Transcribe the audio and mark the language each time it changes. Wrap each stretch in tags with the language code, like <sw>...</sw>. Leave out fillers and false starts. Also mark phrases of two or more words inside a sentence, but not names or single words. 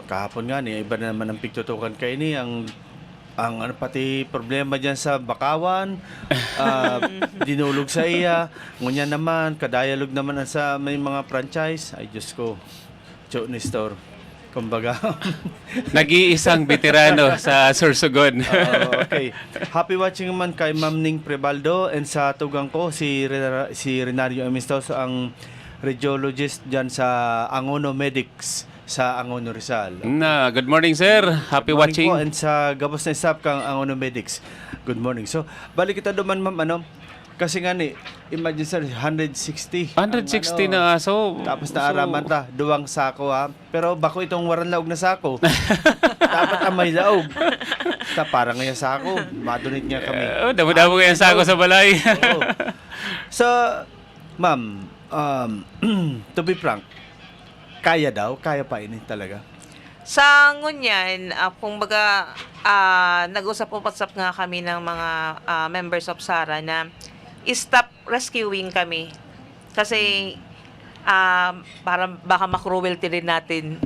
<bik>Kahapon nga iba na naman ang pigtutukan kay ni ang pati problema diyan sa Bakawan, dinulog sa iya, ngunya naman kadayalog naman sa may mga franchise. Ay Diyos ko. Cho Nestor. Kumbaga.</bik> <tl>Nag-iisang veterano sa Sorsogon. Okay.</tl> <en>Happy watching</en> <bik>man kay Ma'am Ning Prebaldo and sa tugang ko si Renario Amistos ang radiologist diyan sa Angono Medics sa Angono Rizal.</bik> <en>Good morning, sir. Happy Good morning watching.</en> <bik>po, and sa gabos na staff kang Angono Medics.</bik> <en>Good morning.</en> <bik>So, balik kita duman, ma'am, kasi nga ni, imagine sir, 160. 160 na aso. Tapos naaraman ta, duwang sako ha. Pero bako itong waran laog na sako. Dapat amay laog. Parang ngayon sako, madunit nga kami. Damo-damo kayo sa ako sa balay. Oo. So, ma'am,</bik> <en>to be frank,</en> <bik>kaya pa ini talaga. Sa ngunyan, kung baga, nag-usap-usap nga kami ng mga</bik> <en>members of</en> <bik>SARA na</bik> <en>stop rescuing</en> <bik>kami.</bik> <tl>Kasi, para baka makruwelty rin natin.</tl>